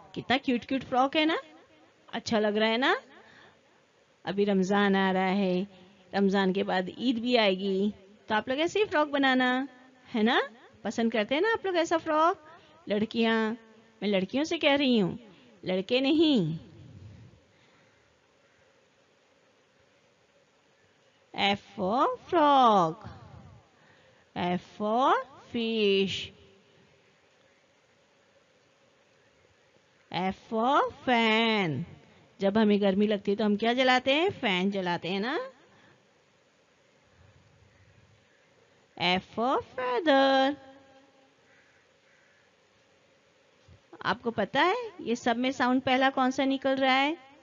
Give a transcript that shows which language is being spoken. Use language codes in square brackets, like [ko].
[hi] कितना cute cute frock है ना? अच्छा लग रहा है ना? अभी रमजान आ रहा है, रमजान के बाद ईद भी आएगी, तो आप लोग ऐसे ही फ्रॉक बनाना, है ना? पसंद करते हैं ना आप लोग ऐसा फ्रॉक? लड़कियां, मैं लड़कियों से कह रही हूँ, लड़के नहीं। [en] F for frog, F for fish, F for fan. [hi] जब हमें गर्मी लगती है तो हम क्या जलाते हैं? फैन जलाते हैं ना? [en] F for feather. [hi] आपको पता है ये सब में साउंड पहला कौन सा निकल रहा है?